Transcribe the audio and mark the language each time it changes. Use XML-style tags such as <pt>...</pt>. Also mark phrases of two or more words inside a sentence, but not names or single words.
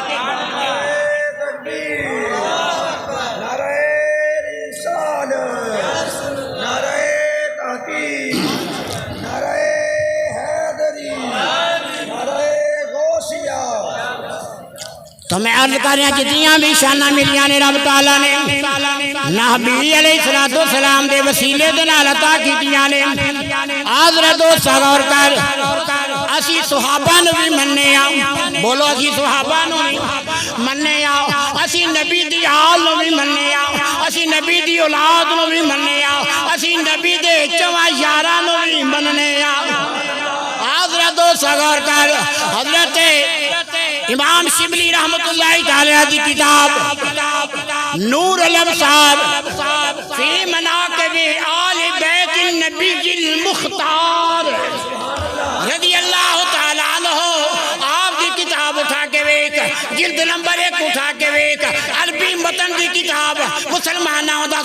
<pa>نعرہ رسالت نعرہ تحقیق نعرہ حیدری نعرہ غوثیہ تو میں عرض کر رہا جتنیاں بھی شانہ ملیاں نے رب تعالیٰ نے نبی علیہ السلام دے وسیلے دے نال عطا کیتیاں نے حضرت دوست غور کر اسی صحابہ نو بھی مننے آؤ بولو اسی صحابہ نو بھی مننے آؤ اسی نبی دی آل نو بھی مننے آؤ اسی نبی دی اولاد نو بھی مننے آؤ اسی نبی دے چواں یاراں نو بھی مننے آؤ حضرت دوست غور کر حضرت امام شبلی رحمت اللہ تعالیٰ دی کتاب نور الابصار فی مناقب آل بیت النبی المختار</pa> <ar>رضی اللہ تعالیٰ عنہ</ar> <pa>آپ دی کتاب اٹھا کے ویک جلد نمبر 1 اٹھا کے ویک عربی متن دی کتاب مسلمانوں دا</pa>